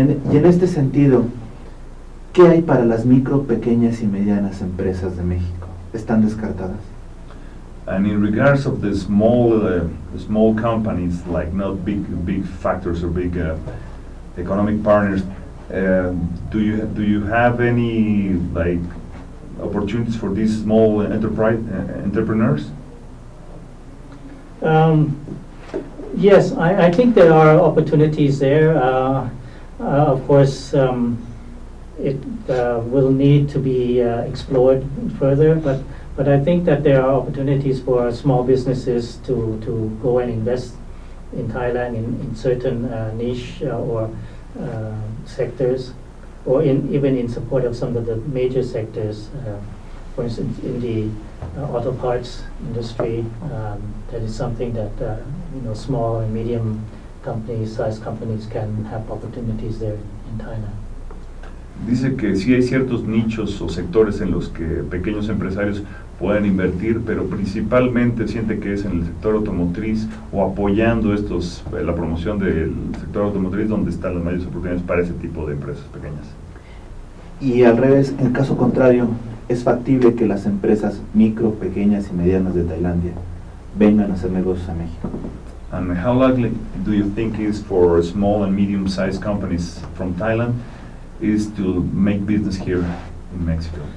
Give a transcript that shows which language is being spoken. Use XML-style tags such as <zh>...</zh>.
<es>Y en este sentido, ¿qué hay para las micro, pequeñas y medianas empresas de México? ¿Están descartadas?</es> <en>And in regards of the small companies, like not big factors or big economic partners, do you have any like opportunities for these small entrepreneurs? Yes, I think there are opportunities there. Of course, it will need to be explored further, but I think that there are opportunities for small businesses to go and invest in Thailand in certain niche or sectors, or even in support of some of the major sectors. For instance, in the auto parts industry, that is something that small and medium companies, size companies can have opportunities there in Thailand.</en> <es>Dice que sí hay ciertos nichos o sectores en los que pequeños empresarios pueden invertir, pero principalmente siente que es en el sector automotriz o apoyando la promoción del sector automotriz donde están las mayores oportunidades para ese tipo de empresas pequeñas. Y al revés, en caso contrario, ¿es factible que las empresas micro, pequeñas y medianas de Tailandia vengan a hacer negocios a México?</es> <en>And how likely do you think is for small and medium-sized companies from Thailand is to make business here in Mexico?</en>